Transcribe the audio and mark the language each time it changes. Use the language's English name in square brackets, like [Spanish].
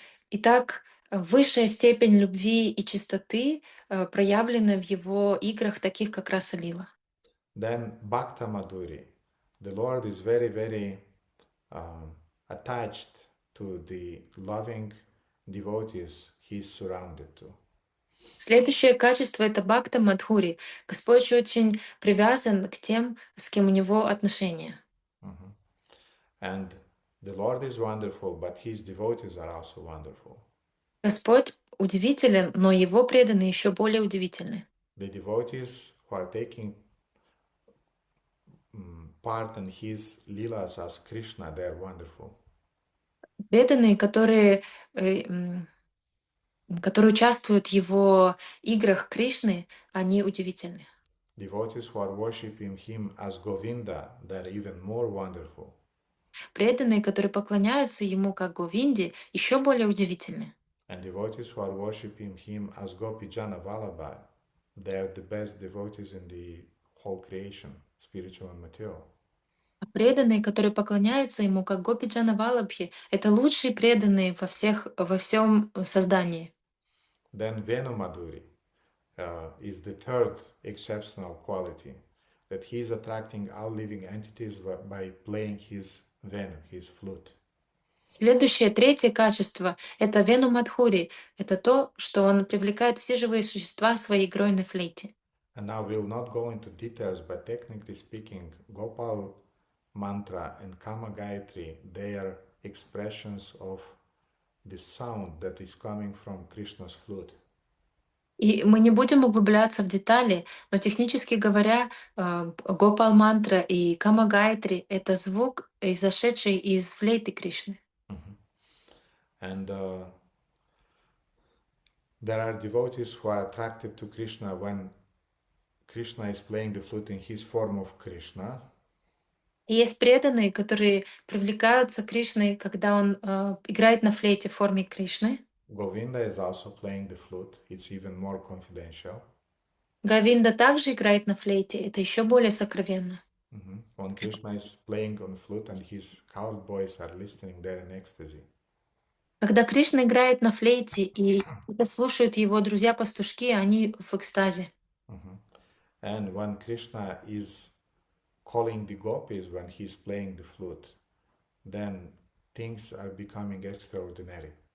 [Russian] Итак, высшая степень любви и чистоты проявлена в его играх, таких как Раса Лила. [English] Then Bhakta Madhuri, the Lord is very, very attached to the loving devotees he is surrounded to. [Russian] Следующее качество — это Бхакта Мадхури. Господь очень привязан к тем, с кем у него отношения. Mhm. [English] And the Lord is wonderful, but his devotees are also wonderful. [Russian] Господь удивителен, но его преданные еще более удивительны. [English] The devotees who are taking part in his leelas as Krishna, they are wonderful. [Russian] Преданные, которые участвуют в его играх Кришны, они удивительны. [English] Devotees who are worshipping him as Govinda, they are even more wonderful. [Russian] Преданные, которые поклоняются ему как Говинде, еще более удивительны. [English] And devotees who are worshipping him as Gopijana Vallabha, they are the best devotees in the whole creation, spiritual and material. [Russian] А преданные, которые поклоняются ему как Гопиджана Валабхи, это лучшие преданные во всем создании. [English] Then Venu Madhuri is the third exceptional quality, that he is attracting all living entities by playing his Venu, his flute. [Russian] Следующее, третье качество — это Вену Мадхури. Это то, что он привлекает все живые существа своей игрой на флейте. [English] And now we'll not go into details, but technically speaking, Gopal Mantra and Kama Gayatri, they are expressions of the sound that is coming from Krishna's flute. [Russian] И мы не будем углубляться в детали, но технически говоря, Гопал Мантра и Кама Гайатри — это звук, изошедший из флейты Кришны. [English] And there are devotees who are attracted to Krishna when Krishna is playing the flute in his form of Krishna. [Russian] И есть преданные, которые привлекаются Кришной, когда он играет на флейте в форме Кришны. [English] Govinda is also playing the flute. It's even more confidential. [Russian] Говинда также играет на флейте. Это еще более сокровенно. [English] When Krishna is playing on flute and his cowboys are listening there in ecstasy. [Russian] Когда Кришна играет на флейте, и это слушают его друзья-пастушки, они в экстазе. [English] And when Krishna is calling the gopis when he's playing the flute, then things are becoming extraordinary.